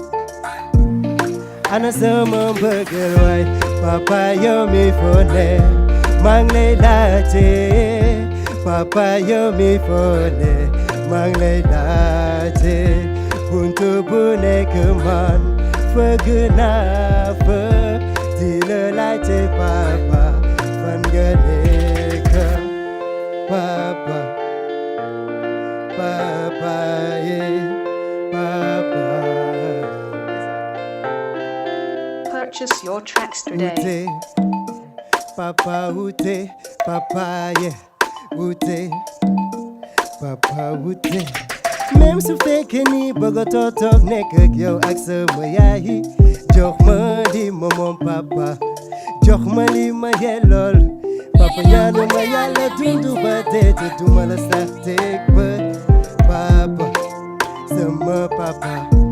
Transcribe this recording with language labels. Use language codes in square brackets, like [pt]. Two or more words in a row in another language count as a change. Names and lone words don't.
[wo] ana sama mbëggeel waay papa yow mi foo ne maa ngi lay laajte papa yow mi foo ne maa ngi lay laajte buntu bu nekk man fëgg naa fa di la laajte papa fan nga nekk papa [en] Purchase your tracks today. Papa ute, papa ute, papa ute. [wo] Même su fekkee ni bëgg toog nekk ak yow ak sama yaay jox ma li ma moom papa jox ma li ma yellool papa ñaanu ma yàlla dundu ba dee te duma la sax teg bët papa sama papa